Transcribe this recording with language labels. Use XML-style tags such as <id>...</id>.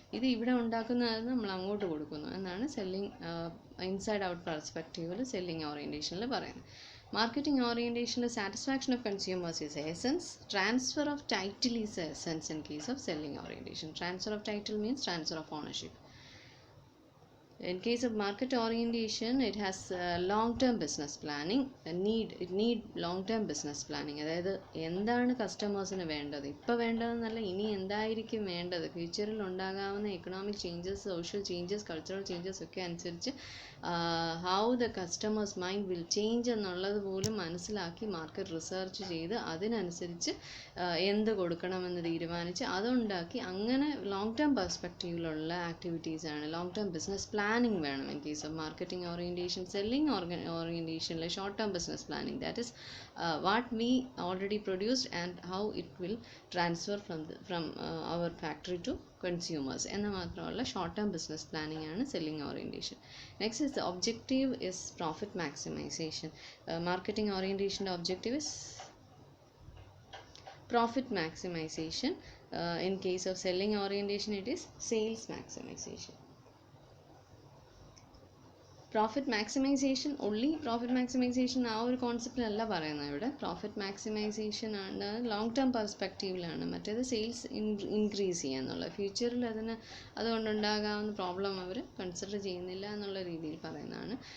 <ml>ഇത് ഇവിടെ ഉണ്ടാക്കുന്നതെന്ന് നമ്മൾ അങ്ങോട്ട് കൊടുക്കുന്നു എന്നാണ് സെല്ലിംഗ് ഇൻസൈഡ് ഔട്ട് പെർസ്പെക്റ്റീവിൽ സെല്ലിംഗ് ഓറിയൻറ്റേഷനിൽ പറയുന്നത്.</ml> <en>Marketing ഓറിയൻറ്റേഷനിൽ satisfaction of consumers is essence. Transfer of title is essence in case of selling orientation. Transfer of title means transfer of ownership. In case of market orientation, it has long-term business planning. It need long-term business planning.</en> <ml>അതായത് എന്താണ് കസ്റ്റമേഴ്സിന് വേണ്ടത്, ഇപ്പോൾ വേണ്ടതെന്നല്ല, ഇനി എന്തായിരിക്കും വേണ്ടത്, ഫ്യൂച്ചറിൽ ഉണ്ടാകാവുന്ന economic changes, social changes, cultural changes ഒക്കെ അനുസരിച്ച്</ml> <en>how the customers mind will change</en> <ml>എന്നുള്ളത് പോലും മനസ്സിലാക്കി മാർക്കറ്റ് റിസർച്ച് ചെയ്ത് അതിനനുസരിച്ച് എന്ത് കൊടുക്കണമെന്ന് തീരുമാനിച്ച് അതുണ്ടാക്കി അങ്ങനെ long term പെർസ്പെക്റ്റീവിലുള്ള ആക്ടിവിറ്റീസാണ്. Long term business planning വേണം</ml> <en>In case of marketing orientation.</en> <ml>Selling ഓറിയൻറ്റേഷനിലെ short term business planning,</ml> <en>that is what we already produced and how it will transfer from our factory to consumers</en> <ml>എന്ന് മാത്രമല്ല short term business planning ആണ് selling orientation.</ml> <en>Next is the objective is profit maximization. Marketing ഓറിയൻറ്റേഷൻ്റെ objective is profit maximization. In case of selling orientation, it is sales maximization.</en> <ml>Profit maximisation, only profit maximisation ആ ഒരു കോൺസെപ്റ്റിലല്ല പറയുന്നത് ഇവിടെ. Profit maximisation ആണ് long term പെർസ്പെക്റ്റീവിലാണ്. മറ്റേത് sales increase ചെയ്യുക എന്നുള്ളത്. ഫ്യൂച്ചറിൽ അതുകൊണ്ടുണ്ടാകാവുന്ന problem അവർ consider ചെയ്യുന്നില്ല എന്നുള്ള രീതിയിൽ പറയുന്നതാണ്.</ml>